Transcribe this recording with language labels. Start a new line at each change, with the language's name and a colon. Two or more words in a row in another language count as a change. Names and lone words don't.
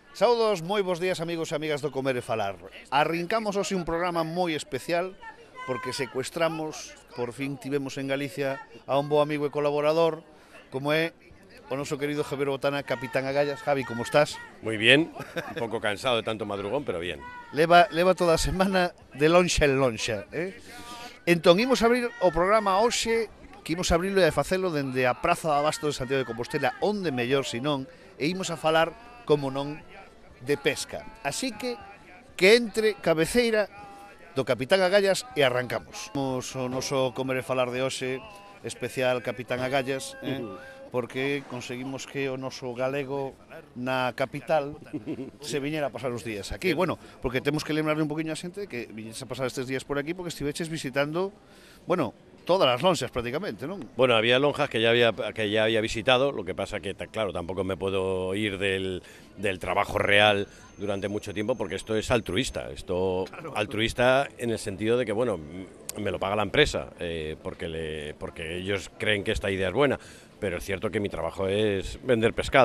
Galician: Saudos, moi bons días amigos e amigas do Comer e Falar. Arrincamos hoxe un programa moi especial porque secuestramos, por fin tivemos en Galicia a un bo amigo e colaborador como é o noso querido Javier Botana, capitán Agallas. Javi, como estás?
Spanish: Muy bien, un poco cansado de tanto madrugón, pero bien.
Galician: Leva toda a semana de lonxa en lonxa, Entón, imos abrir o programa hoxe, que imos abrilo e a facelo dende a Praza de Abastos de Santiago de Compostela, onde mellor senón, e imos a falar, como non, de pesca. Así que entre cabeceira do capitán Agallas e arrancamos. O noso Comer e Falar de hoxe, especial capitán Agallas, porque conseguimos que o noso galego na capital se viñera a pasar os días aquí. Bueno, porque temos que lembrarle un poquinho a xente que viñes a pasar estes días por aquí porque estiveches visitando, bueno, todas as lonxas prácticamente, non?
Spanish: Bueno, había lonjas que ya había visitado, lo que pasa que, claro, tampoco me puedo ir del trabajo real durante mucho tiempo porque esto es altruista. Altruista en el sentido de que, bueno, me lo paga la empresa porque ellos creen que esta idea es buena, pero es cierto que mi trabajo es vender pescado.